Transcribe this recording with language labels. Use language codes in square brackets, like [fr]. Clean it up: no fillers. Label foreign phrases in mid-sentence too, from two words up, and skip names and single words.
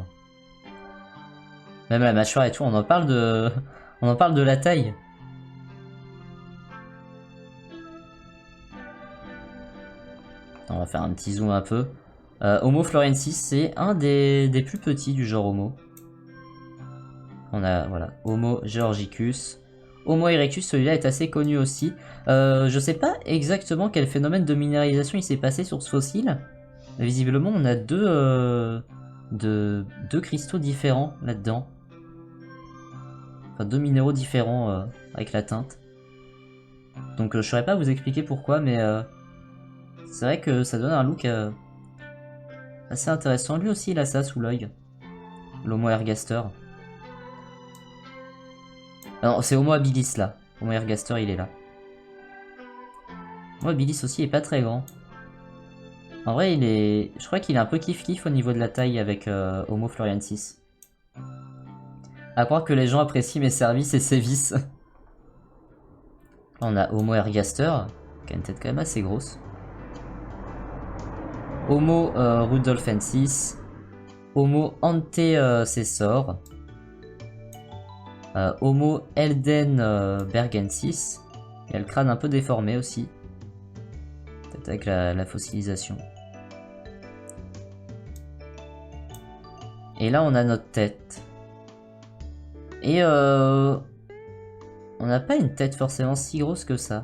[fr] Même la mâchoire et tout, on en parle de la taille. On va faire un petit zoom un peu. Homo florensis, c'est un des plus petits du genre Homo. On a, voilà, Homo georgicus. Homo erectus, celui-là est assez connu aussi. Je sais pas exactement quel phénomène de minéralisation il s'est passé sur ce fossile. Mais visiblement, on a deux cristaux différents là-dedans. Enfin, deux minéraux différents avec la teinte. Donc je saurais pas vous expliquer pourquoi, mais c'est vrai que ça donne un look assez intéressant. Lui aussi, il a ça sous l'œil. L'Homo ergaster. Ah non, c'est Homo habilis là. Homo ergaster, il est là. Homo habilis aussi est pas très grand. En vrai, je crois qu'il est un peu kiff-kiff au niveau de la taille avec Homo floriensis. À croire que les gens apprécient mes services et sévices. On a Homo ergaster, qui a une tête quand même assez grosse. Homo rudolfensis. Homo antecessor. Homo eldenbergensis. Il a le crâne un peu déformé aussi. Peut-être avec la fossilisation. Et là on a notre tête. Et on n'a pas une tête forcément si grosse que ça.